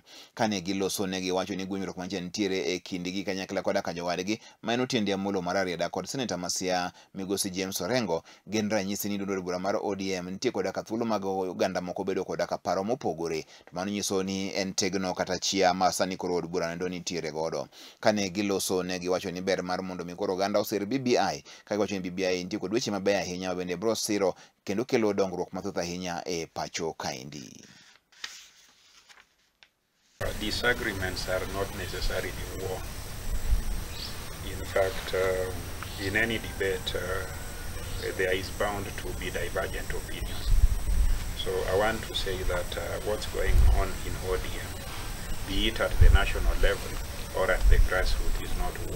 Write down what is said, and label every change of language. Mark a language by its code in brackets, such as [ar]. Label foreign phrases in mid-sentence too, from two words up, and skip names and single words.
[luo] Kane giloso ne giwacho ni gwandruok manche nitiere e kindgi kanyakla koda ka jowadgi ma en Otiende Amolo mar Arieda kod Seneta Masia Migosi James Orengo gin ranyisi ni duond bura mar ODM nitie koda ka thuolo mag oganda moko bedo koda ka paro mopogore. To mano nyiso ni en tegno kata chia ma sani koro od bura nendo nitiere godo. Kane giloso ne giwacho ni ber mar mondo mi koro oganda osir BBI ka giwacho ni BBI nitie kod weche mabeyo ahinya bende bro siro kendo kelo dongruok mathoth ahinya e pacho kaendi. [en] Disagreements are not necessarily war. In fact, in any debate, there is bound to be divergent opinions. So I want to say that what's going on in ODM, be it at the national level or at the grassroots, is not war.